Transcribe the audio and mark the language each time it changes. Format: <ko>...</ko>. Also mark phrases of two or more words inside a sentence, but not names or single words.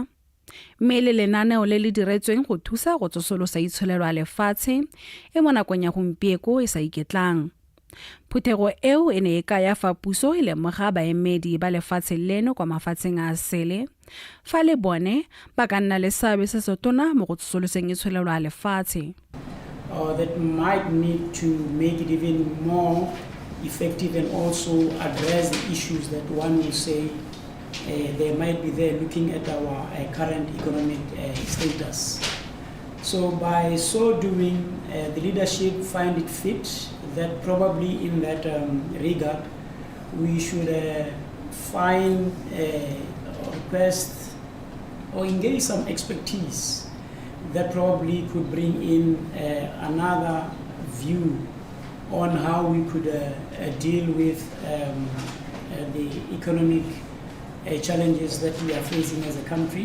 <tn>Mme le lenaneo le le diretsweng go thusa go tsosolosa itsholelo ya lefatshe e mo nakong ya gompieko e sa iketlang. Phuthego eo e ne e ka ya fa puso e lemoga baemedi ba lefatshe leno kwa mafatsheng a sele fa le bone ba ka nna le seabe se se tona mo go tsosoloseng itsholelo ya lefatshe.</tn> <en>That might need to make it even more effective and also address the issues that one will say they might be there looking at our current economic status. So by so doing, the leadership find it fit that probably in that regard we should find, request or engage some expertise that probably could bring in another view on how we could deal with the economic challenges that we are facing as a country.</en>